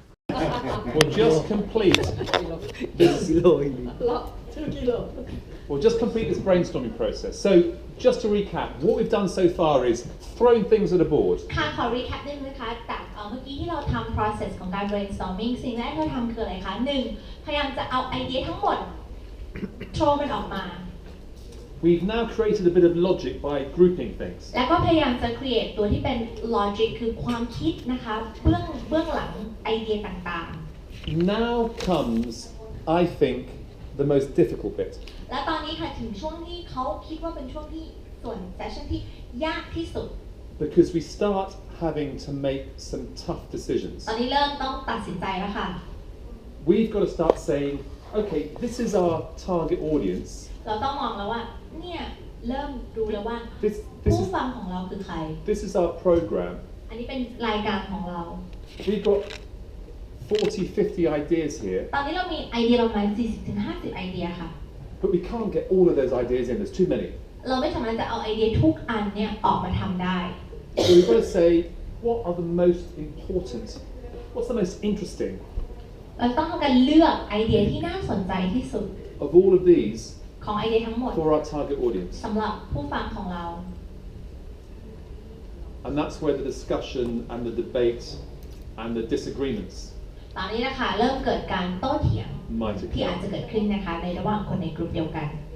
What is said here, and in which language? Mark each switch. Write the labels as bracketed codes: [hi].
[en] We'll just complete this. We'll just complete this brainstorming process. So, just to recap, what we've done so far is throwing things at a board. [th] ค่ะขอ recap นิดนึงนะคะจากเมื่อกี้ที่เราทำ process ของการ brainstorming สิ่งแรกที่เราทำคืออะไรคะ 1. พยายามจะเอาไอเดียทั้งหมดโชว์มันออกมา [en] We've now created a bit of logic by grouping things. [th] แล้วก็พยายามจะ create ตัวที่เป็น logic คือความคิดนะคะเบื้องหลังไอเดียต่างๆ [en] Now comes, I think, the most difficult bit. [th] และตอนนี้ค่ะถึงช่วงที่เขาคิดว่าเป็นช่วงที่ส่วน session ที่ยากที่สุด [en] Because we start having to make some tough decisions. [th] ตอนนี้เริ่มต้องตัดสินใจแล้วค่ะ [en] We've got to start saying, okay, this is our target audience. [th] เราต้องมองแล้วว่าเนี่ยเริ่มรู้แล้วว่าผู้ฟังของเราคือใคร [en] This is our program. [th] อันนี้เป็นรายการของเรา [en] We've got 40-50 ideas here. [th] ตอนนี้เรามีไอเดียประมาณ 40-50 ไอเดียค่ะ [en] But we can't get all of those ideas in, there's too many. [th] เราไม่สามารถจะเอาไอเดียทุกอันเนี่ยออกมาทำได้ [en] So we've got to say, what are the most important, what's the most interesting [th] เราต้องทำการเลือกไอเดียที่น่าสนใจที่สุด [en] of all of these [th] ของไอเดียทั้งหมด [en] for our target audience. [th] สำหรับผู้ฟังของเรา [en] And that's where the discussion and the debate and the disagreements [th] ตอนนี้นะคะเริ่มเกิดการโต้เถียง [en] might [th] ที่อาจ [en] occur. [th] จะเกิดขึ้นนะคะในระหว่างคนในกลุ่มเดียวกัน